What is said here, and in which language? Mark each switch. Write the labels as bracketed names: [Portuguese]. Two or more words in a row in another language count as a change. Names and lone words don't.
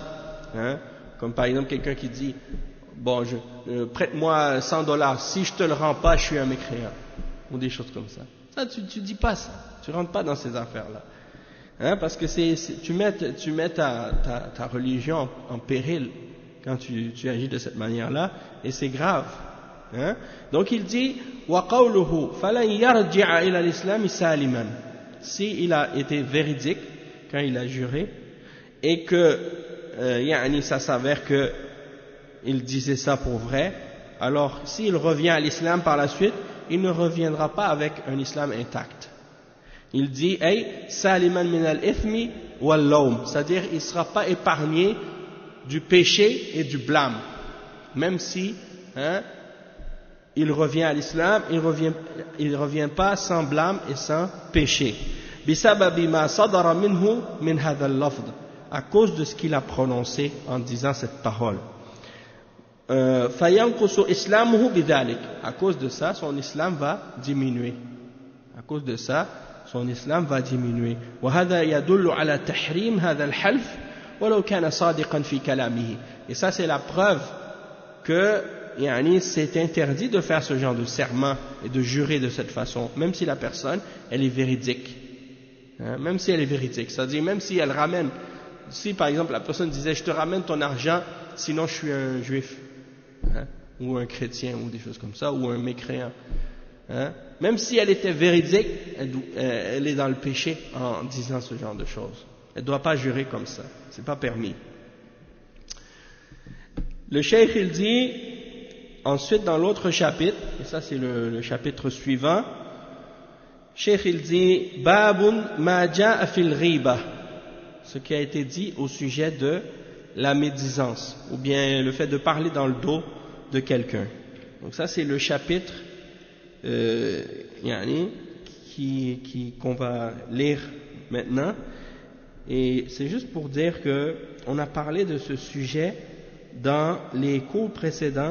[French] Comme par exemple quelqu'un qui dit, bon, prête-moi $100, si je te le rends pas, je suis un mécréant, ou des choses comme ça. Ça, tu dis pas ça, tu rentres pas dans ces affaires-là, parce que tu mets ta religion en péril quand tu agis de cette manière-là, et c'est grave. Donc il dit, [Arabic] وقوله فلن يرجع إلى الإسلام سالما. [French] Si il a été véridique quand il a juré, et que ça s'avère que il disait ça pour vrai, alors s'il revient à l'islam par la suite, il ne reviendra pas avec un islam intact. Il dit [Arabic] سالما من الإثم واللوم, [French] c'est-à-dire il ne sera pas épargné du péché et du blâme, même si il revient à l'islam, il revient pas sans blâme et sans péché. [Arabic] بسبب ما صدر منه من هذا اللفظ, [French] à cause de ce qu'il a prononcé en disant cette parole. [Arabic] فَيَنْقُصُ إِسْلَامُهُ بِذَلِكَ. [French] À cause de ça, son islam va diminuer. À cause de ça, son islam va diminuer. [Arabic] وَهَذَا يَدُلُّ عَلَى تَحْرِيمِ هَذَا الْحَلْفِ وَلَوْ كَانَ صَادِقًا فِي كَلَامِهِ. [French] Et ça, c'est la preuve que c'est interdit de faire ce genre de serment et de jurer de cette façon, même si la personne, elle est véridique. Même si elle est véridique. C'est-à-dire, même si elle ramène, si par exemple la personne disait, je te ramène ton argent, sinon je suis un juif, ou un chrétien, ou des choses comme ça, ou un mécréant. Même si elle était véridique, elle est dans le péché en disant ce genre de choses. Elle ne doit pas jurer comme ça. C'est pas permis. Le cheikh, il dit, ensuite dans l'autre chapitre, et ça c'est le chapitre suivant, cheikh il dit, [Arabic] باب ما جاء في الغيبة, [French] ce qui a été dit au sujet de la médisance, ou bien le fait de parler dans le dos de quelqu'un. Donc ça c'est le chapitre qu'on va lire maintenant, et c'est juste pour dire que on a parlé de ce sujet dans les cours précédents.